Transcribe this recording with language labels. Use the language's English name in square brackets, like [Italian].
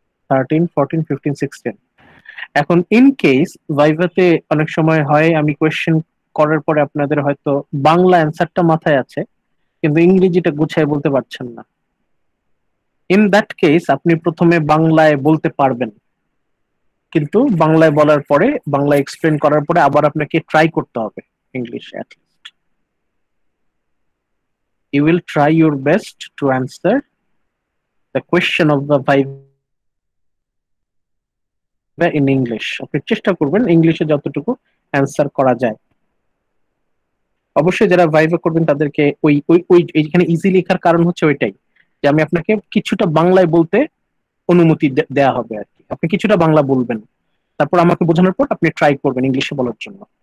[Bangla] 13, 14, 15, 16। এখন in case ভাইভাতে অনেক সময় হয় আমি কোয়েশ্চেন করার পরে আপনাদের হয়তো বাংলা অ্যান্সারটা মাথায় আছে কিন্তু ইংরেজিটা গুছায় বলতে পারছেন না, [English] in that case [Bangla] আপনি প্রথমে বাংলায় বলতে পারবেন, কিন্তু বাংলায় বলার পরে, বাংলা এক্সপ্লেন করার পরে আবার আপনাকে ট্রাই করতে হবে ইংলিশে। [English] You will try your best to answer the question of the viva in English. [Bangla] আপনি চেষ্টা করবেন ইংলিশে যতটুকু অ্যান্সার করা যায়। অবশ্যই যারা ভাইভা করবেন তাদেরকে ওই ওই ওই এইখানে ইজি লেখার কারণ হচ্ছে ওইটাই যে আমি আপনাকে কিছুটা বাংলায় বলতে অনুমতি দেয়া হবে আর কি। আপনি কিছুটা বাংলা বলবেন, তারপর আমাকে বোঝানোর পর আপনি ট্রাই করবেন ইংলিশে বলার জন্য।